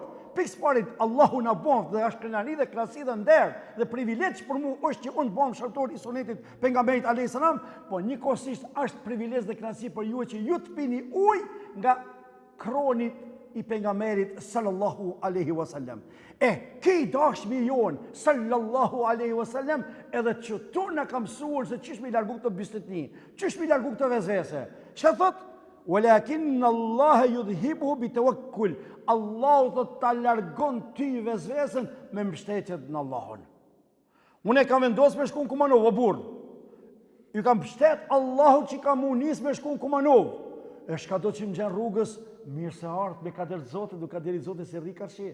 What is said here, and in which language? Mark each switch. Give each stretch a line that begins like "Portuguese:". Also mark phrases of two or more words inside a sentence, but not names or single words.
Albanian: Pikës parit, Allahu na bon dhe është krenari dhe krasi dhe nder dhe privilegj për mu është që unë bom shërbëtor i sunetit pejgamberit
Arabic: عليه السلام,
Albanian: po njëkohësisht është privilegj dhe krasi për ju që ju të pini ujë nga kronit i pejgamberit
Arabic: صلى الله عليه وسلم.
Albanian: Ki dashmi jon
Arabic: صلى الله عليه وسلم
Albanian: edhe që tu na ka mësuar se çish me largu këtë bistëtni, çish me largu këtë vezvese. Çfarë thot?
Arabic: ولكن الله يذهبه بالتوكل.
Albanian: Allahu thot ta largon ty vezvesën me mbështetjen në Allahun. Unë kam vendosur me shkon Kumanov, o burr. Ju kam mbështet Allahu që ka mu nis me shkon Kumanov. E shka do që më gjenë rrugës, mirë se ardhë me kader Zotit, du kaderit Zotit se rrika shi.